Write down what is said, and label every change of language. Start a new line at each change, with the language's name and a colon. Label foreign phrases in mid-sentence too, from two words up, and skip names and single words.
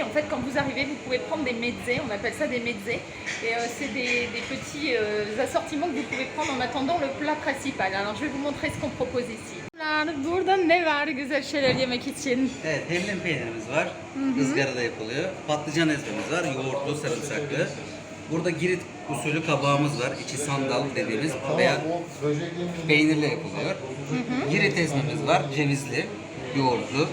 French: En fait quand vous arrivez vous pouvez prendre des mezzés, on appelle ça des mezzés. Et c'est des petits assortiments que vous pouvez prendre en attendant le plat principal. Alors je vais vous montrer ce qu'on propose ici.
Turkish: Burada ne var güzel şeyler yemek için? Evet, hellim peynirimiz var. Izgarada yapılıyor. Patlıcan ezmemiz var. Yoğurtlu, sarımsaklı. Burada Girit usulü kabağımız var. İçi sandal dediğimiz veya peynirle yapılıyor. Girit ezmemiz var. Cevizli, yoğurtlu.